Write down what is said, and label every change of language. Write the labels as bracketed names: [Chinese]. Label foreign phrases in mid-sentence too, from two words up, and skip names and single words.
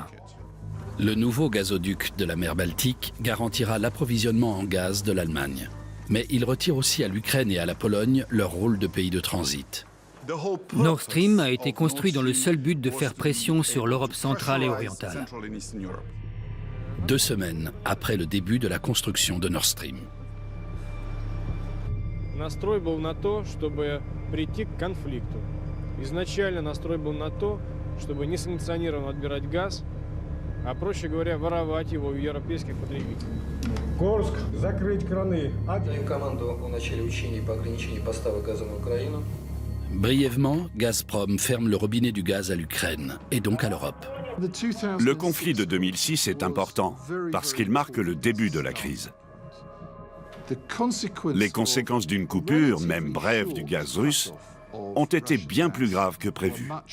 [French] Le nouveau gazoduc de la mer Baltique garantira l'approvisionnement en gaz de l'Allemagne. Mais il retire aussi à l'Ukraine et à la Pologne leur rôle de pays de transit. Nord Stream a été construit dans le seul but de faire pression sur l'Europe centrale et orientale. 2 semaines après le début de la construction de Nord Stream. [Russian] Настрой был на то, чтобы прийти к конфликту. Изначально настрой был на то, чтобы несанкционированно отбирать газ, а проще говоря, воровать его у европейских потребителей. Курск, закрыть краны. Даю команду о начале учений по ограничению поставок газа на Украину. [French] Brièvement, Gazprom ferme le robinet du gaz à l'Ukraine et donc à l'Europe. Le conflit de 2006 est important parce qu'il marque le début de la crise. Les conséquences d'une coupure, même brève, du gaz russe ont été bien plus graves que prévu.